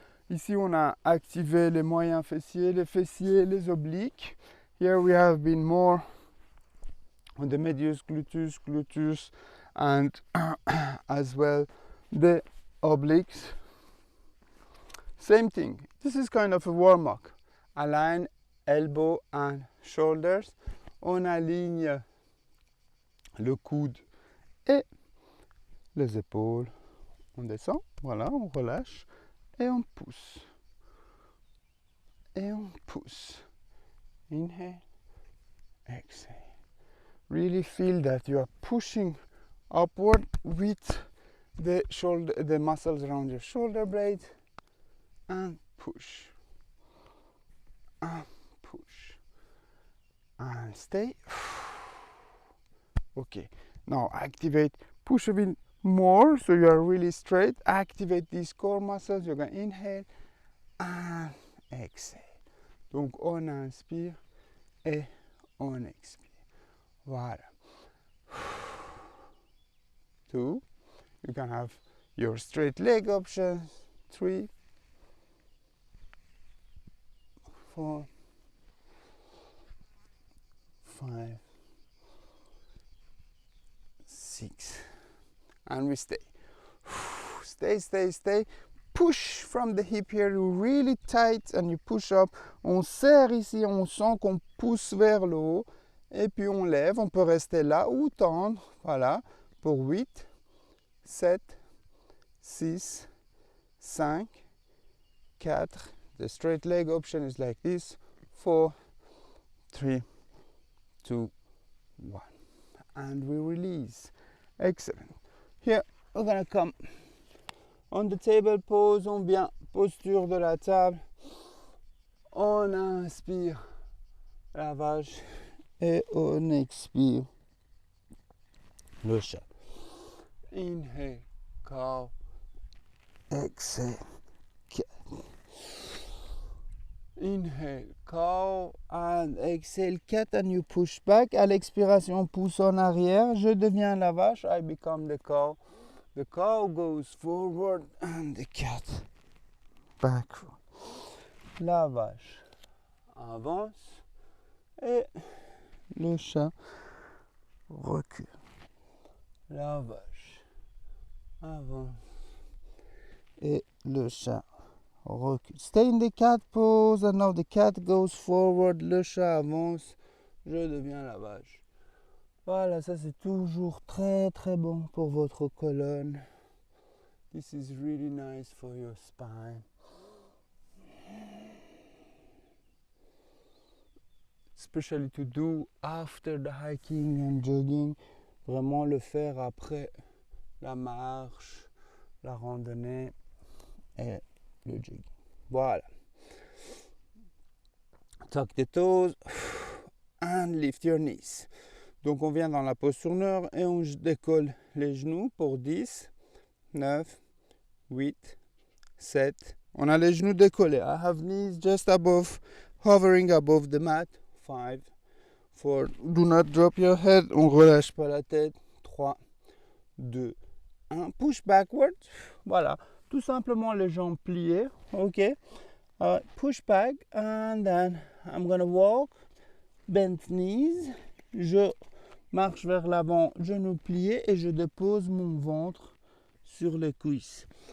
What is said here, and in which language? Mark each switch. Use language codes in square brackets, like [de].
[fr] Ici on a activé les moyens fessiers, les obliques. [en] Here we have been more on the medius gluteus, and as well the obliques. Same thing. This is kind of a warm-up. Align elbow and shoulders. [fr] On aligne le coude et les épaules. On descend, voilà, on relâche et on pousse. Et on pousse. [en] Inhale, exhale. Really feel that you are pushing upward with the muscles around your shoulder blades, and push, and push, and stay. Okay, now activate, push a bit more so you are really straight. Activate these core muscles. You're going to inhale and exhale. [fr] Donc on inspire et on expire. Voilà. 2. [en] You can have your straight leg option, 3, 4, 5, 6, and we stay. Stay, stay, stay. Push from the hip here, you really tight and you push up. [fr] On serre ici, on sent qu'on pousse vers le haut. Et puis on lève, on peut rester là ou tendre. Voilà, pour 8, 7, 6, 5, 4. [en] The straight leg option is like this. 4, 3, 2, 1. And we release. Excellent. Here, we're gonna come on the table pose. [fr] On vient, posture de la table. On inspire la vache et on expire le chat. [en] Inhale, cow. Exhale, cat. Inhale, cow, and exhale, cat, and you push back. [fr] À l'expiration, pousse en arrière. Je deviens la vache. [en] I become the cow. The cow goes forward and the cat backward. [fr] La vache avance et le chat recule. La vache avance et le chat recule. [en] Stay in the cat pose, and now the cat goes forward. [fr] Le chat avance. Je deviens la vache. Voilà, ça c'est toujours très très bon pour votre colonne. [en] This is really nice for your spine. Especially to do after the hiking and jogging. [fr] Vraiment le faire après la marche, la randonnée et le jogging. Voilà. [en] Tuck the toes and lift your knees. [fr] Donc on vient dans la posture nord et on décolle les genoux pour 10, 9, 8, 7. On a les genoux décollés. [en] I have knees just above, hovering above the mat. 5, 4, do not drop your head. [fr] On relâche pas la tête. [en] 3, 2, 1. Push backward. Voilà. [fr] Tout simplement les jambes pliées. [en] OK. Push back and then I'm gonna walk. Bend knees. [fr] Je marche vers l'avant, genoux pliés, et je dépose mon ventre sur les cuisses.